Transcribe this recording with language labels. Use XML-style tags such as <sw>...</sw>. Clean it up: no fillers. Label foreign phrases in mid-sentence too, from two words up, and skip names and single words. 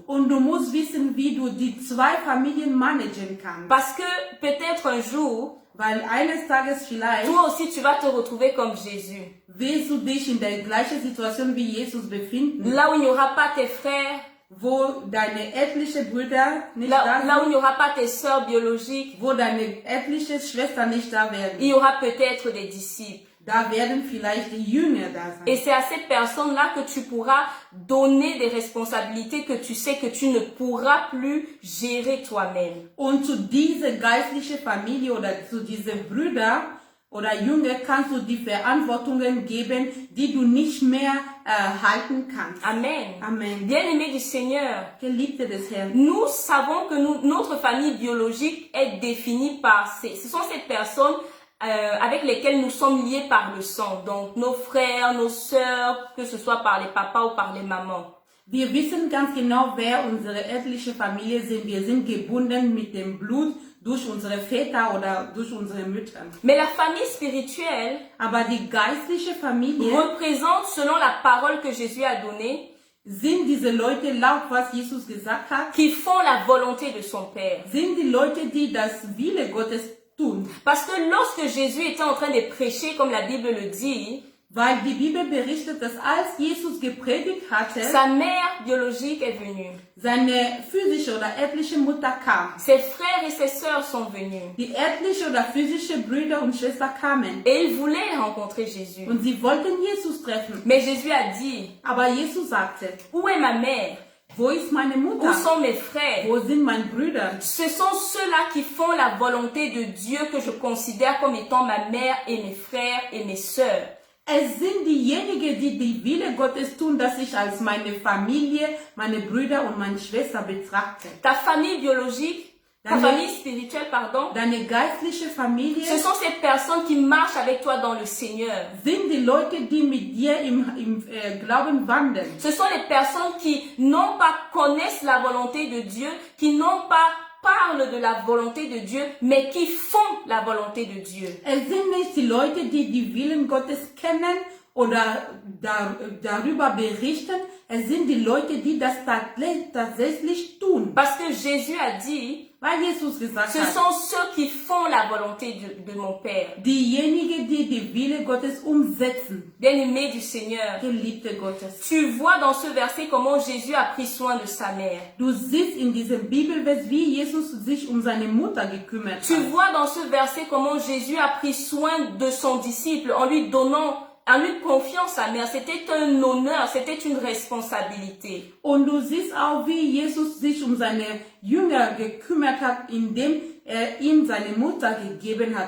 <de>Und du musst wissen, wie du die zwei Familien managen kannst.</de> <fr>Parce que peut-être un jour,</fr> <de>Weil eines Tages vielleicht</de> <fr>toi aussi tu vas te retrouver comme Jésus.</fr> <de>wirst du dich in der gleichen Situation wie Jesus befinden,</de> <fr>Là où il n'y aura pas tes frères,</fr> <de>wo deine erblichen Brüder nicht da</de> <fr>là où il</fr> <de>sind,</de> <fr>n'y aura pas tes sœurs biologiques,</fr> <de>wo deine erbliche Schwestern nicht da</de> <fr>il</fr> <de>werden.</de> <fr>y aura peut-être des disciples.</fr> <de>Da werden vielleicht die Jünger da</de> <fr>Et</fr> <de>sein.</de> <fr>c'est à ces personnes-là que tu pourras donner des responsabilités que tu sais que tu ne pourras plus gérer toi-même.</fr> <de>Und zu dieser geistlichen Familie oder zu diesen Brüdern oder Jünger kannst du die Verantwortungen geben, die du nicht mehr halten kannst. Amen. Amen.</de> <fr>Bien-aimés du Seigneur,</fr> <de>Geliebte des Herrn.</de> <fr>nous savons que notre famille biologique est définie par ce sont ces personnes avec lesquelles nous sommes liés par le sang. Donc nos frères, nos sœurs, que ce soit par les papas ou par les mamans.</fr> <de>Wir wissen ganz genau, wer unsere erbliche Familie sind. Wir sind gebunden mit dem Blut durch unsere Väter oder durch unsere Mütter.</de> <fr>Mais la famille spirituelle</fr> <de>Aber die geistliche Familie</de> <fr>représente, selon la parole que Jésus a donnée,</fr> <de>sind diese Leute, laut was Jesus gesagt hat,</de> <fr>qui font la volonté de son Père.</fr> <de>sind die Leute, die das Wille Gottes tun.</de> <fr>Parce que lorsque Jésus était en train de prêcher, comme la Bible le dit,</fr> <de>Weil die Bibel berichtet, dass als Jesus gepredigt hatte,</de> <fr>sa mère biologique est venue.</fr> <de>seine physische oder erbliche Mutter kam.</de> <fr>Ses frères et ses sœurs sont venus.</fr> <de>Die erbliche oder physische Brüder und Schwestern kamen.</de> <fr>Et ils voulaient rencontrer Jésus.</fr> <de>Und sie wollten Jesus treffen.</de> <fr>Mais Jésus a dit,</fr> <de>Aber Jesus sagte,</de> <fr>où est ma mère?</fr> <de>wo ist meine</de> <fr>Où</fr> <de>Mutter?</de> <fr>sont mes frères?</fr> <de>Wo sind meine Brüder?</de> <fr>Ce sont ceux-là qui font la volonté de Dieu que je considère comme étant ma mère et mes frères et mes sœurs.</fr> <de>Es sind diejenigen, die die Wille Gottes tun, dass ich als meine Familie, meine Brüder und meine Schwester betrachte.</de> <fr>Ta famille biologique, ta famille spirituelle, pardon,</fr> <de>Deine geistliche Familie</de> <fr>ce sont ces personnes qui marchent avec toi dans le Seigneur.</fr> <de>sind die Leute, die mit dir im Glauben wandeln.</de> <fr>Ce sont les personnes qui non pas connaissent la volonté de Dieu, qui non pas parlent de la volonté de Dieu, mais qui font la volonté de Dieu.</fr> <de>Es sind nicht die Leute, die die Willen Gottes kennen oder darüber berichten. Es sind die Leute, die das tatsächlich tun.</de> <fr>Parce que Jésus a dit,</fr> <de>Weil Jesus gesagt</de> <fr>ce</fr> <de>hat,</de> <fr>sont ceux qui font la volonté de mon Père.</fr> <de>diejenigen, die die Wille Gottes umsetzen.</de> <fr>Bien-aimé du Seigneur,</fr> <de>Geliebte Gottes.</de> <fr>tu vois dans ce verset comment Jésus a pris soin de sa mère.</fr> <de>Du siehst in diesem Bibelvers, wie Jesus sich um seine Mutter gekümmert</de> <fr>Tu</fr> <de>hat.</de> <fr>vois dans ce verset comment Jésus a pris soin de son disciple en lui confiant sa mère. C'était un honneur, c'était une responsabilité.</fr> <de>Und du siehst auch, wie Jesus sich um seine Jünger gekümmert hat, indem ihm seine Mutter gegeben hat.</de>